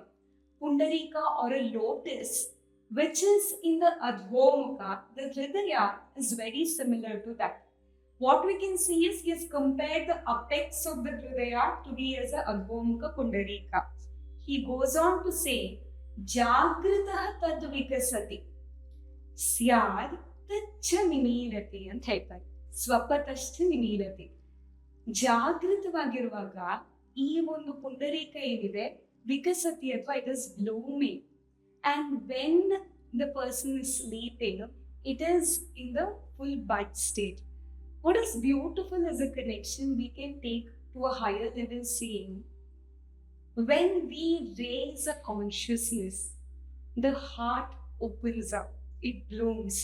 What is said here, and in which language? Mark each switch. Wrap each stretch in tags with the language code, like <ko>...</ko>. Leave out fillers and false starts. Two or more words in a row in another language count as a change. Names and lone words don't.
<en>Pundarika or a lotus, which is in the Adhomukha, the Hridaya is very similar to that. What we can see is he has compared the apex of the Hridaya to be as a Adhomukha Pundarika. He goes on to say,</en> <sa>जागृतः तद् विकसति स्याद् तच्च निमिरति</sa> <kn>ಅಂತ ಹೇಳ್ತಾರೆ.</kn> <sa>ಸ್ವಪತಶ್ಚ ನಿಮೀರತಿ.</sa> <kn>ಜಾಗೃತವಾಗಿರುವಾಗ ಈ ಒಂದು ಪುಂಡರೀಕ ಏನಿದೆ ವಿಕಸತಿ ಅಥವಾ</kn> <en>it is blooming. And when the person is sleeping, it is in the full bud state. What is beautiful is a connection we can take to a higher level, seeing when we raise a consciousness, the heart opens up, it blooms.</en>